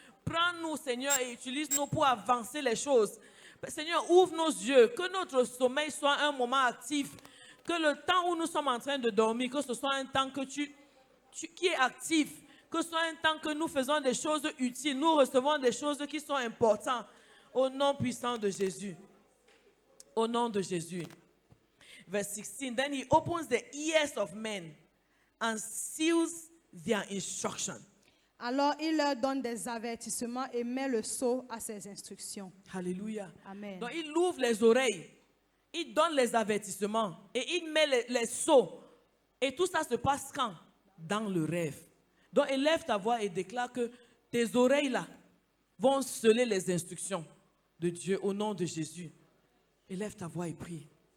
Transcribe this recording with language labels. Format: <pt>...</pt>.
<fr>Prends-nous, Seigneur, et utilise-nous pour avancer les choses. Seigneur, ouvre nos yeux, que notre sommeil soit un moment actif, que le temps où nous sommes en train de dormir, que ce soit un temps qui est actif, que ce soit un temps que nous faisons des choses utiles, nous recevons des choses qui sont importantes, au nom puissant de Jésus. Au nom de Jésus.</fr> <en>Verse 16, then he opens the ears of men and seals their instruction.</en> <fr>Alors il leur donne des avertissements et met le sceau à ses instructions. Alléluia. Amen. Donc il ouvre les oreilles, il donne les avertissements et il met les sceaux. Et tout ça se passe quand? Dans le rêve. Donc élève ta voix et déclare que tes oreilles là vont sceller les instructions de Dieu au nom de Jésus. Élève ta voix et prie.</fr>